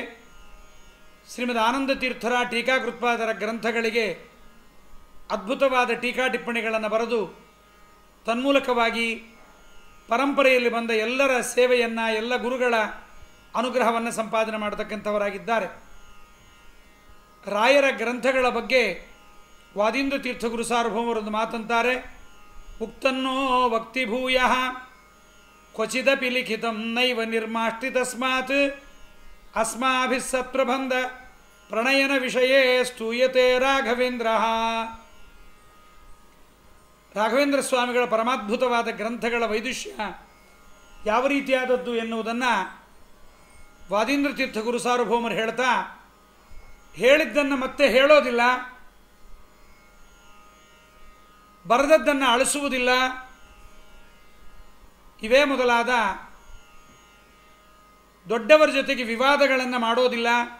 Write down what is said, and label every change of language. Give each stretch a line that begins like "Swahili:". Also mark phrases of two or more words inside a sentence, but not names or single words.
Kannada: ಶ್ರೀಮದ್ ಆನಂದ ತೀರ್ಥರ ಟೀಕಾಕೃತ್ಪಾದರ ಗ್ರಂಥಗಳಿಗೆ ಅದ್ಭುತವಾದ ಟೀಕಾ ಟಿಪ್ಪಣಿಗಳನ್ನು ಬರೆದು ತನ್ಮೂಲಕವಾಗಿ ಪರಂಪರೆಯಲ್ಲಿ ಬಂದ ಎಲ್ಲರ ಸೇವೆಯನ್ನು, ಎಲ್ಲ ಗುರುಗಳ ಅನುಗ್ರಹವನ್ನು ಸಂಪಾದನೆ ಮಾಡತಕ್ಕಂಥವರಾಗಿದ್ದಾರೆ. ರಾಯರ ಗ್ರಂಥಗಳ ಬಗ್ಗೆ ವಾದೀಂದ್ರ ತೀರ್ಥಗುರು ಸಾರ್ವಭೌಮರೊಂದು ಮಾತಂತಾರೆ.
Sanskrit: ಉಕ್ತನ್ನೋ ವಕ್ತಿಭೂಯ ಕ್ವಚಿದಪಿ ಲಿಖಿತಂ ನೈವ ನಿರ್ಮಾಷ್ಟಿ ತಸ್ಮಾತ್ ಅಸ್ಮಾಭಿಃ ಸತ್ಪ್ರಬಂಧ ಪ್ರಣಯನ ವಿಷಯೇ ಸ್ತೂಯತೆ ರಾಘವೇಂದ್ರ.
Kannada: ರಾಘವೇಂದ್ರ ಸ್ವಾಮಿಗಳ ಪರಮಾದ್ಭುತವಾದ ಗ್ರಂಥಗಳ ವೈದುಷ್ಯ ಯಾವ ರೀತಿಯಾದದ್ದು ಎನ್ನುವುದನ್ನು ವಾದೀಂದ್ರ ತೀರ್ಥ ಗುರು ಸಾರ್ವಭೌಮರು ಹೇಳ್ತಾ, ಹೇಳಿದ್ದನ್ನು ಮತ್ತೆ ಹೇಳೋದಿಲ್ಲ, ಬರೆದದ್ದನ್ನು ಅಳಿಸುವುದಿಲ್ಲ, ಇವೇ ಮೊದಲಾದ ದೊಡ್ಡವರ ಜೊತೆಗೆ ವಿವಾದಗಳನ್ನು ಮಾಡೋದಿಲ್ಲ.